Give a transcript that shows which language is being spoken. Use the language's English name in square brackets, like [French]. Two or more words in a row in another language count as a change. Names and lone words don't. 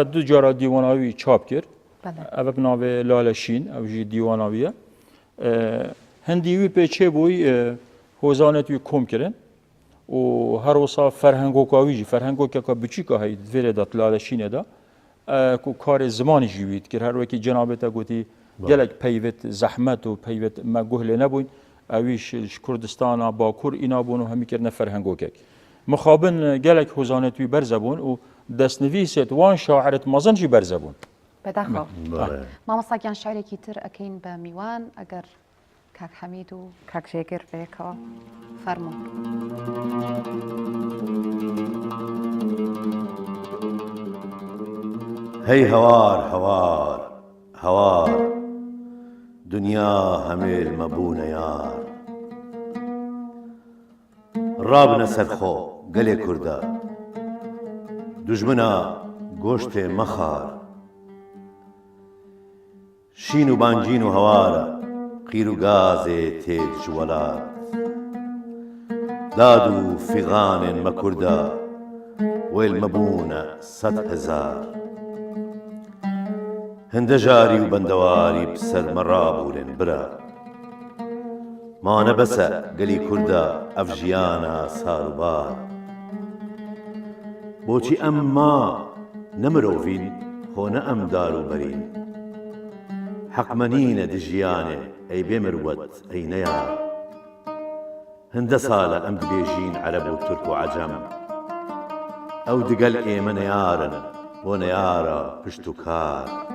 [Kurdish] دوو جارە دیواناوی چاپ کرد ئەوە بناوێ لالە شین ئەو ژی دیواناویە هەندیوی پێچێ بووی هۆزانێتوی کۆم کردن و هەروەسا فەرهەنگۆکاویژی فەرهەنگۆکێکە بچیکە هەی دوێرێدا لالە شینێدا و کارێ زمانی ژیویت کرد هەروەکی جەنابێتە گوتی gelek peyvêt zehmet û peyvêt me guh lê nebûn evî ji Kurdistan'a Bakur îna bûn û hemî kirine ferhengokek. Mixabin gelek hozanetî berze bûn û destnivîsêt wan şairêt mezin jî berze bûn. [Central Kurdish] بەداخەوە مامۆستاگیان شعرێکی تر ئەەکەین بە میوان ئەگەر کاک حەمید و کاک ژێگر بەیەکەوە فەرموون. [Kurdish] هەی هەوار هەوار هەوار دنیا هەمێل مەبوونە یار ڕابنە سەرخۆ گەلێ کوردە دوژمنە گۆشتێ مەخار شین و بانگین و هەوارە قیر و گازێ تێک ji welat داد و فیغانên me Kurda wêl mebûne sed hezar هەندەژاری و بەندەواری بسەر me rabûrên bira ma nebese gelî Kurda ev jiyana sarobar بۆچی ئەم ما نەمرۆڤین خۆ نە ئەم دار و بەرین حەقمەنینە دژیانێ ئەی بێمروەت ئەی نەیار هەندە ساڵە ئەم دبێژین عەرەب و تورک و عەجەم ئەو دگەل ئێمە نەیارن بۆ نەیارە پشت و کار